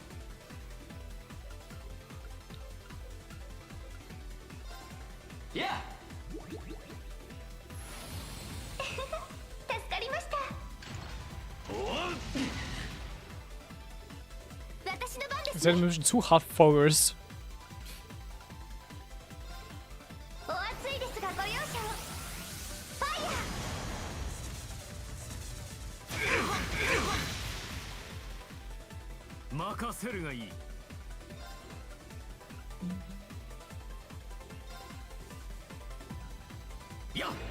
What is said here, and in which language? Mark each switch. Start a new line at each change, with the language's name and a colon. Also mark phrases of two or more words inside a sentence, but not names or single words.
English: Yeah.
Japanese: 助かりました。私の番です
German: Ist ja ein bisschen zu hart focused.
Japanese: お熱いですがご容赦を。ファイヤー。任せるがいい。やっ